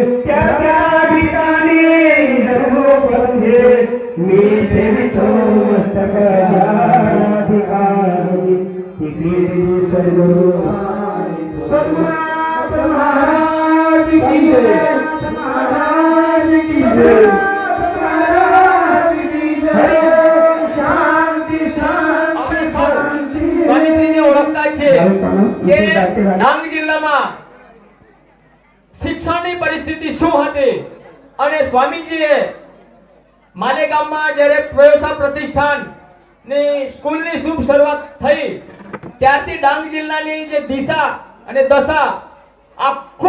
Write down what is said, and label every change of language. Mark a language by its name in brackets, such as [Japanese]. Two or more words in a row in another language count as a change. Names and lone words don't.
[Marathi] त्या त्या ठिकाणी धर्मोपंथे मी ठेवितो मस्तक या ठिकाणी तिथे [Hindi] सद्गुरु सद्गुरुनाथ महाराज की जय महाराज की जय [Marathi] महाराज की जय शांती शांती शांती [Gujarati] સ્વામીશ્રીને ઓળખતા છે કે ડાંગ જિલ્લામાં શિક્ષણની પરિસ્થિતિ શું હતી અને સ્વામીજીએ માલેગામમાં જ્યારે પ્રયોસા પ્રતિષ્ઠાનની સ્કૂલની શુભ શરૂઆત થઈ ત્યારથી ડાંગ જિલ્લાની જે દિશા અને દશા આખું